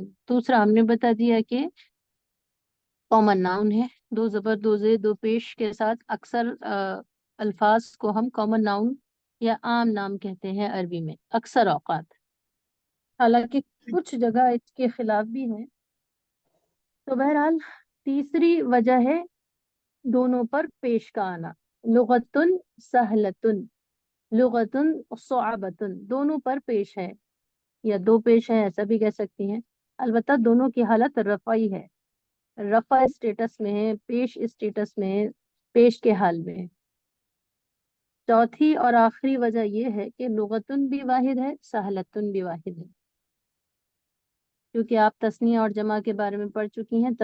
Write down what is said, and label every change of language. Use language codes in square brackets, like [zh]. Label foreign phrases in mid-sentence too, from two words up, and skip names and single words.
[hi] दूसरा हमने बता दिया कि [en] common noun [hi] है, 2 ज़बर 2 ज़ेर 2 पेश के साथ अक्सर अल्फाज को हम [en] common noun [hi] या आम नाम कहते हैं अरबी में अक्सर औकात, हालांकि कुछ जगह इसके खिलाफ भी हैं. तो बहरहाल तीसरी वजह है दोनों पर पेश का आना, [ar] لغةٌ سهلةٌ، لغةٌ صعبةٌ, [hi] दोनों पर पेश है या 2 पेश है, ऐसा भी कह सकती हैं. अलबत्ता दोनों की हालत रफ़ाई है, रफ़ा स्टेटस में है, पेश स्टेटस में है, पेश के हाल में है. चौथी और आखिरी वजह यह है कि लुगतुन भी वाहिद है, सहलतुन भी वाहिद है, क्योंकि आप तस्निया और जमा के बारे में पढ़ चुकी हैं.